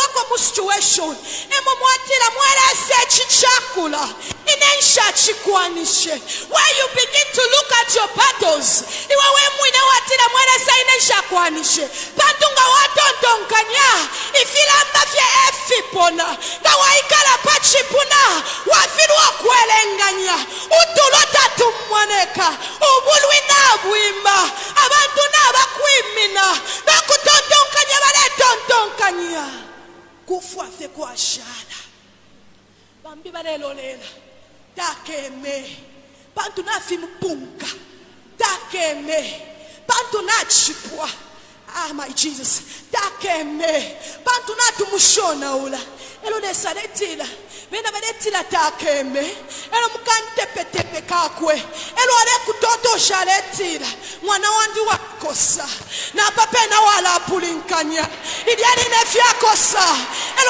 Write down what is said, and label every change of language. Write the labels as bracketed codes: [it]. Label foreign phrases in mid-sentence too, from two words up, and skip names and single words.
[bem] mu situation emumwatira mwelese chichakula inensha chikwanishe. [en] Where you begin to look at your battles [bem] iwe wemwine watira mwelese inensha kwanishe pantunga watontonkanya ifilamba fye efipona nga waikala pachipuna wafirwa kwelenganya utulota tumwaneka ubulwina bwimba abantu nabakwimina nakutontonkanya baletontonkanya kufwafe kwashala bambi balelolela takeme bantu nafi mpunga takeme bantu nachipwa. [en] Ah, my Jesus, [bem] takeme bantu natu mushona ula elo Lesa letila bena baletila takeme elo mukantepetepe kakwe elo ale kutoto shaletila mwana wandi wakosa na papena wala pulinkanya idiani nefya kosa elo